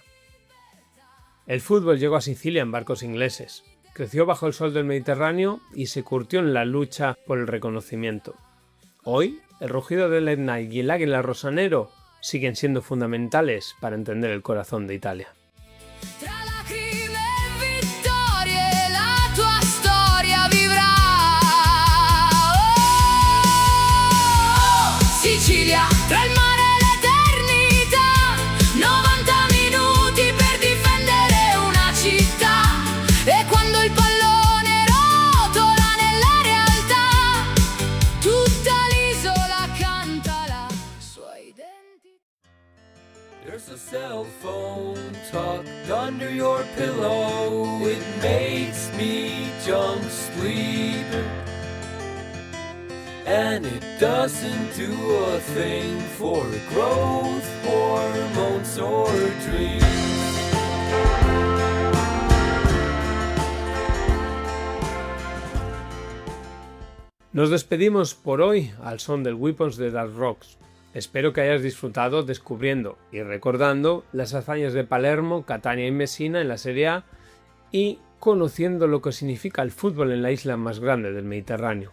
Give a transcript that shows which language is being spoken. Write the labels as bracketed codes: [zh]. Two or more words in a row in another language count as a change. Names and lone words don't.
[es] El fútbol llegó a Sicilia en barcos ingleses, creció bajo el sol del Mediterráneo y se curtió en la lucha por el reconocimiento. Hoy, el rugido del Etna y el águila rosanero siguen siendo fundamentales para entender el corazón de Italia. [it] Tra lacrime e vittorie la tua storia vivrà. Oh, Sicilia, tra il mare e l'eternità, 90 minuti per difendere una città. E quando il pallone rotola nella realtà, tutta l'isola canta la sua identità. [en] There's a cell phone tucked under your pillow. It makes me jump sleep. And it doesn't do a thing for growth, hormones or dreams. [es] Nos despedimos por hoy al son del Weapons de Dark Rocks. Espero que hayas disfrutado descubriendo y recordando las hazañas de Palermo, Catania y Messina en la Serie A y conociendo lo que significa el fútbol en la isla más grande del Mediterráneo.